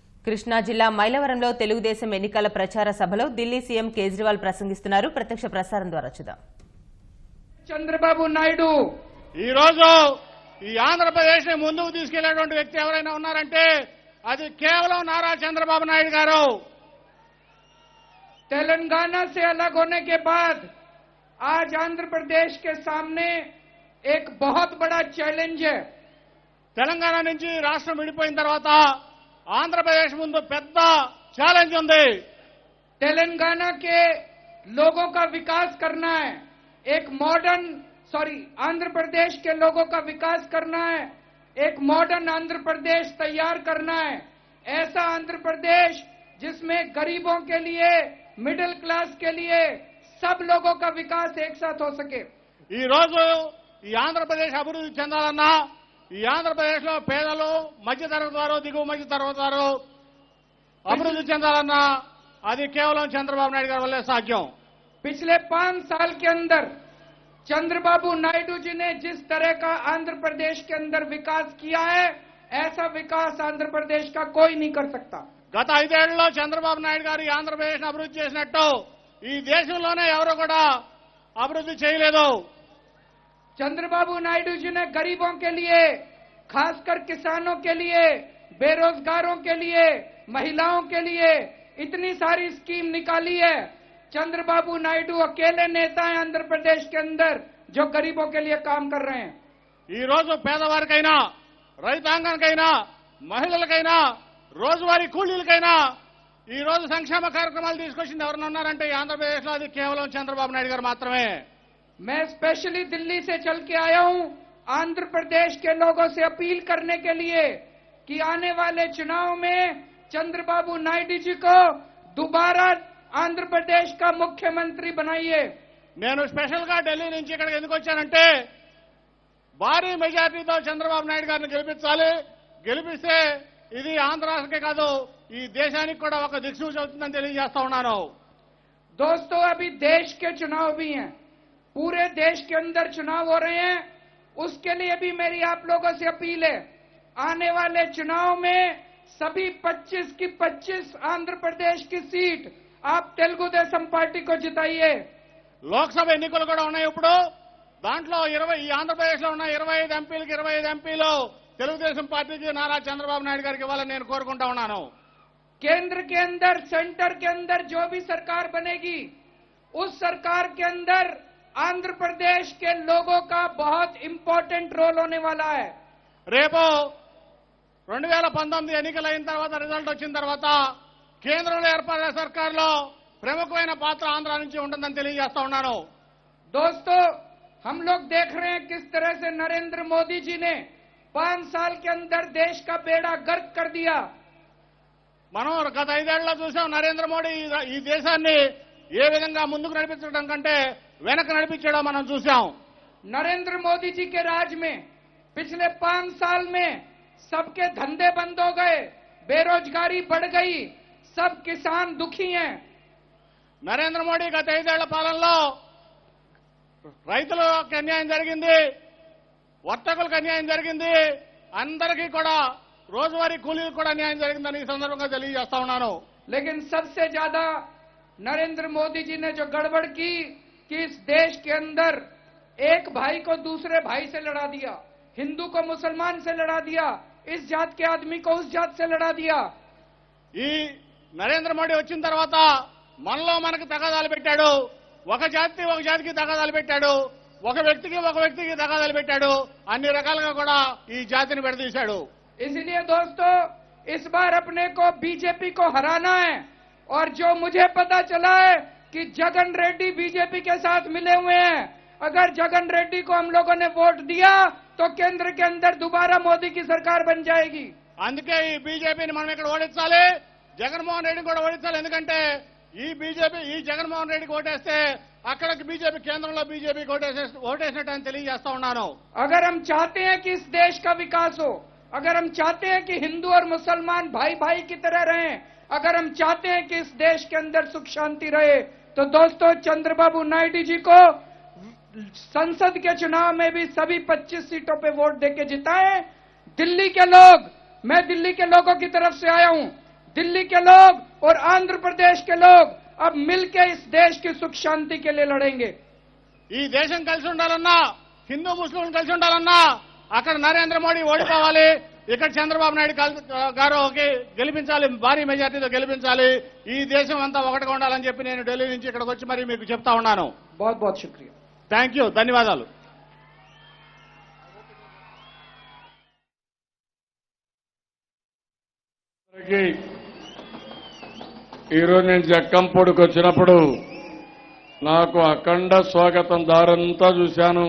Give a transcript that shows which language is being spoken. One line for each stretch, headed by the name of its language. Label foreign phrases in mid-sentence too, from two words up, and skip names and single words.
Telugu: కృష్ణా జిల్లా మైలవరంలో తెలుగుదేశం ఎన్నికల ప్రచార సభలో ఢిల్లీ సీఎం కేజ్రీవాల్ ప్రసంగిస్తున్నారు. ప్రత్యక్ష ప్రసారం ద్వారా చూద్దాం. చంద్రబాబు నాయుడు ఈ రోజు ఈ ఆంధ్రప్రదేశ్ ని ముందుకు తీసుకెళ్లేటువంటి వ్యక్తి ఎవరైనా ఉన్నారంటే అది కేవలం నారా చంద్రబాబు నాయుడు గారు.
Hindi: तेलंगाना से अलग होने के बाद आज आंध्र प्रदेश के सामने एक बहुत बड़ा चैलेंज है.
Telugu: తెలంగాణ నుంచి రాష్ట్రం విడిపోయిన తర్వాత ఆంధ్రప్రదేశ్ ముందు పెద్ద ఛాలెంజ్ ఉంది.
Hindi: तेलंगाना के लोगों का विकास करना है, एक मॉडर्न आंध्र प्रदेश के लोगों का विकास करना है, एक मॉडर्न आंध्र प्रदेश तैयार करना है. ऐसा आंध्र प्रदेश जिसमें गरीबों के लिए,
English: middle class
Hindi: के लिए सब लोगों का विकास एक साथ हो सके.
Telugu: ఈ రోజు ఈ ఆంధ్రప్రదేశ్ అభివృద్ధి చెందాలన్నా ఈ ఆంధ్రప్రదేశ్ లో పేదలు, మధ్యతరగతి వారు, దిగువ మధ్యతరగతి వారు అభివృద్ధి చెందాలన్నా అది కేవలం చంద్రబాబు నాయుడు గారి వల్లే సాధ్యం.
Hindi: पिछले 5 साल के अंदर चंद्रबाबू नायडू जी ने जिस तरह का आंध्र प्रदेश के अंदर विकास किया है, ऐसा विकास आंध्र प्रदेश का कोई नहीं कर सकता.
Telugu: గత 5 ఏళ్లలో చంద్రబాబు నాయుడు గారు ఆంధ్రప్రదేశ్ అభివృద్ధి చేసినట్టు ఈ దేశంలోనే ఎవరు కూడా అభివృద్ధి చేయలేదు.
Hindi: चंद्रबाबू नायडू जी ने गरीबों के लिए, खासकर किसानों के लिए, बेरोजगारों के लिए, महिलाओं के लिए इतनी सारी स्कीम निकाली है. चंद्रबाबू नायडू अकेले नेता हैं आंध्र प्रदेश के अंदर जो गरीबों के लिए काम कर रहे हैं.
Telugu: ఈ రోజు పేదవారికైనా, రైతాంగానికైనా, మహిళలకైనా, రోజువారీ కూలీలకైనా ఈ రోజు సంక్షేమ కార్యక్రమాలు తీసుకొచ్చింది ఎవరైనా ఉన్నారంటే ఈ ఆంధ్రప్రదేశ్ లో అది కేవలం చంద్రబాబు నాయుడు గారు మాత్రమే.
Hindi: मैं स्पेशली दिल्ली से चल के आया हूं आंध्र प्रदेश के लोगों से अपील करने के लिए कि आने वाले चुनाव में चंद्रबाबू नायडू जी को दोबारा आंध्र प्रदेश का मुख्यमंत्री बनाइए.
Telugu: నేను స్పెషల్ గా ఢిల్లీ నుంచి ఇక్కడికి ఎందుకు వచ్చానంటే భారీ మెజార్టీతో చంద్రబాబు నాయుడు గారిని గెలిపించాలి. గెలిపిస్తే ఇది ఆంధ్ర రాష్ట్రకే కాదు ఈ దేశానికి కూడా ఒక దిక్సూచి అవుతుందని తెలియజేస్తా ఉన్నాను.
Hindi: दोस्तों, अभी देश के चुनाव भी हैं, पूरे देश के अंदर चुनाव हो रहे हैं. उसके लिए भी मेरी आप लोगों से अपील है, आने वाले चुनाव में सभी 25 की 25 आंध्र प्रदेश की सीट आप तेलुगु देशम पार्टी को जिताइए.
Telugu: లోక్సభ ఎన్నికలు కూడా ఉన్నాయి. ఇప్పుడు దాంట్లో 20 ఈ ఆంధ్రప్రదేశ్ లో ఉన్న 25 ఎంపీలకి 25 ఎంపీలు తెలుగుదేశం పార్టీకి నారా చంద్రబాబు నాయుడు గారికి ఇవ్వాలని నేను కోరుకుంటా ఉన్నాను.
Hindi: केंद्र के अंदर, सेंटर के अंदर जो भी सरकार बनेगी उस सरकार के अंदर आंध्र प्रदेश के लोगों का बहुत
English: important role
Hindi: होने वाला है.
Telugu: రేపు 2019 ఎన్నికలు అయిన తర్వాత రిజల్ట్ వచ్చిన తర్వాత కేంద్రంలో ఏర్పడిన సర్కార్లో ప్రముఖమైన పాత్ర ఆంధ్ర నుంచి ఉంటుందని తెలియజేస్తా ఉన్నాను.
Hindi: दोस्तों, हम लोग देख रहे हैं किस तरह से नरेंद्र मोदी जी ने 5 साल के अंदर देश का बेड़ा गर्क कर दिया.
Telugu: మనం గత 5 ఏళ్లలో చూసాం నరేంద్ర మోడీ ఈ దేశాన్ని ఏ విధంగా ముందుకు నడిపించడం కంటే వెనక నడిపించడం మనం చూసాం.
Hindi: नरेंद्र मोदी जी के राज में पिछले 5 साल में सबके धंधे बंद हो गए, बेरोजगारी बढ़ गई, सब किसान दुखी हैं.
Telugu: నరేంద్ర మోడీ గత 5 ఏళ్ల పాలనలో రైతులకు అన్యాయం జరిగింది, వర్తకులకు అన్యాయం జరిగింది, అందరికీ కూడా రోజువారీ కూలీలకు కూడా అన్యాయం జరిగిందని ఈ సందర్భంగా తెలియజేస్తా ఉన్నాను.
Hindi: लेकिन सबसे ज्यादा नरेंद्र मोदी जी ने जो गड़बड़ की कि इस देश के अंदर एक भाई को दूसरे भाई से लड़ा दिया, हिंदू को मुसलमान से लड़ा दिया, इस जात के आदमी को उस जात से लड़ा दिया.
Telugu: ఈ నరేంద్ర మోడీ వచ్చిన తర్వాత మనలో మనకు తగాదాలు పెట్టాడు, ఒక జాతికి తగాదాలు పెట్టాడు, ఒక వ్యక్తికి తగాదాలు పెట్టాడు, అన్ని రకాలుగా కూడా ఈ జాతిని విడదీశాడు.
Hindi: इसलिए दोस्तों, इस बार अपने को बीजेपी को हराना है. और जो मुझे पता चला है कि जगन रेड्डी बीजेपी के साथ मिले हुए हैं, अगर जगन रेड्डी को हम लोगों ने वोट दिया तो केंद्र के अंदर दोबारा मोदी की सरकार बन जाएगी.
Telugu: అందుకే ఈ బీజేపీని మనం ఇక్కడ ఓడించాలి, జగన్మోహన్ రెడ్డిని కూడా ఓడించాలి. ఎందుకంటే ఈ జగన్మోహన్ రెడ్డికి ఓటేస్తే అక్కడికి బీజేపీ కేంద్రంలో బీజేపీకి ఓటేసినట్టు అని తెలియజేస్తా ఉన్నాను.
Hindi: अगर हम चाहते हैं कि इस देश का विकास हो, अगर हम चाहते हैं कि हिंदू और मुसलमान भाई भाई की तरह रहें, अगर हम चाहते हैं कि इस देश के अंदर सुख शांति रहे, तो दोस्तों चंद्रबाबू नायडू जी को संसद के चुनाव में भी सभी 25 सीटों पे वोट देके जिताएं. दिल्ली के लोग, मैं दिल्ली के लोगों की तरफ से आया हूं, दिल्ली के लोग और आंध्र प्रदेश के लोग अब मिलकर इस देश की सुख शांति के लिए लड़ेंगे।
Telugu: ఈ దేశం కలిసి ఉండాలన్నా హిందూ ముస్లింలు కలిసి ఉండాలన్నా అక్కడ నరేంద్ర మోడీ ఓడిపోవాలి, ఇక్కడ చంద్రబాబు నాయుడు గారికి గెలిపించాలి, భారీ మెజార్టీతో గెలిపించాలి, ఈ దేశం అంతా ఒకటిగా ఉండాలని చెప్పి నేను ఢిల్లీ నుంచి ఇక్కడికి వచ్చి మరి మీకు చెప్తా ఉన్నాను.
Hindi: बहुत बहुत शुक्रिया।
English: thank you,
Telugu: ధన్యవాదాలు. ఈరోజు నేను జక్కంపూడికి వచ్చినప్పుడు నాకు అఖండ స్వాగతం దారంతా చూశాను.